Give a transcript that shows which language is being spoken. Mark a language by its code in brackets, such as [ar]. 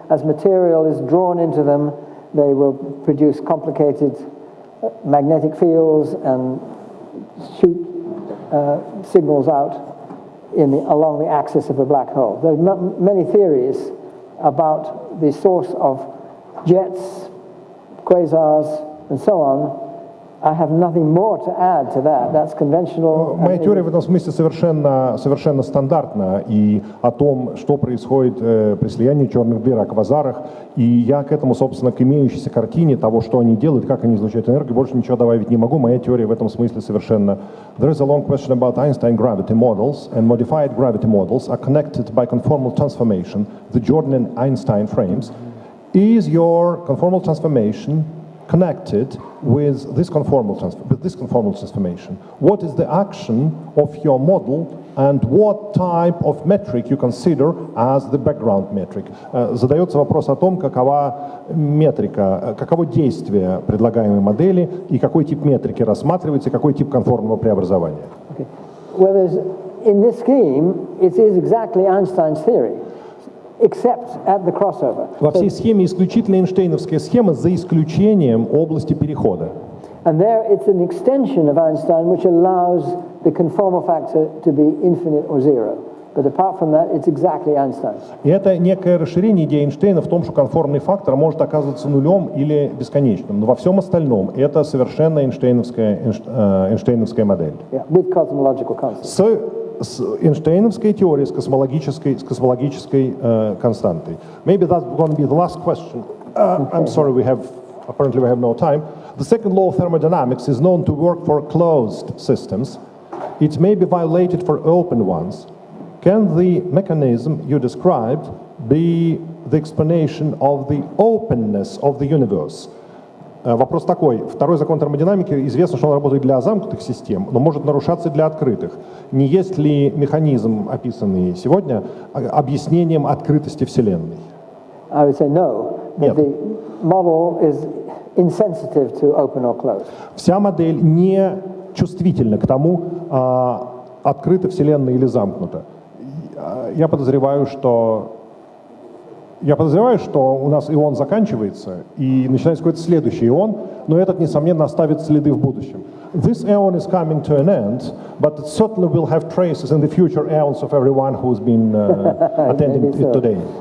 [en] As material is drawn into them, they will produce complicated magnetic fields and shoot signals out along the axis of the black hole. There are many theories about the source of jets, quasars, and so on. I have nothing more to add to that. That's conventional. [ru] Моя теория в этом смысле совершенно стандартна, и о том, что происходит при слиянии черных дыр, о квазарах, и я к этому, собственно, к имеющейся картине того, что они делают, как они излучают энергию, больше ничего добавить не могу. Моя теория в этом смысле совершенно... [en] There is a long question about Einstein gravity models, and modified gravity models are connected by conformal transformation, the Jordan and Einstein frames. Is your conformal transformation connected with this conformal transformation? What is the action of your model, and what type of metric you consider as the background metric? [ru] Задается вопрос о том, какова метрика, каково действие предлагаемой модели и какой тип метрики рассматривается, и какой тип конформного преобразования. [en] Okay. Well, in this scheme, it is exactly Einstein's theory. Except at the crossover. [ru] Во всей схеме исключительно Эйнштейновская схема, за исключением области перехода. [en] And there it's an extension of Einstein which allows the conformal factor to be infinite or zero. But apart from that, it's exactly Einstein. [ru] И это некое расширение идеи Эйнштейна в том, что конформный фактор может оказываться нулем или бесконечным. Но во всем остальном это совершенно Эйнштейновская модель. [en] Yeah, with cosmological constants. [ru] С Эйнштейновской теорией, с космологической константой. [en] Maybe that's going to be the last question. I'm sorry, apparently we have no time. The second law of thermodynamics is known to work for closed systems. It may be violated for open ones. Can the mechanism you described be the explanation of the openness of the universe? [ru] Вопрос такой. Второй закон термодинамики, известно, что он работает для замкнутых систем, но может нарушаться для открытых. Не есть ли механизм, описанный сегодня, объяснением открытости Вселенной? [en] I would say no. [ru] Нет. [en] The model is insensitive to open or closed. [ru] Вся модель не чувствительна к тому, открыта Вселенная или замкнута. Я подозреваю, что у нас ион заканчивается, и начинается какой-то следующий ион, но этот, несомненно, оставит следы в будущем. [en] This aeon is coming to an end, but it certainly will have traces in the future aeons of everyone who's been attending it today.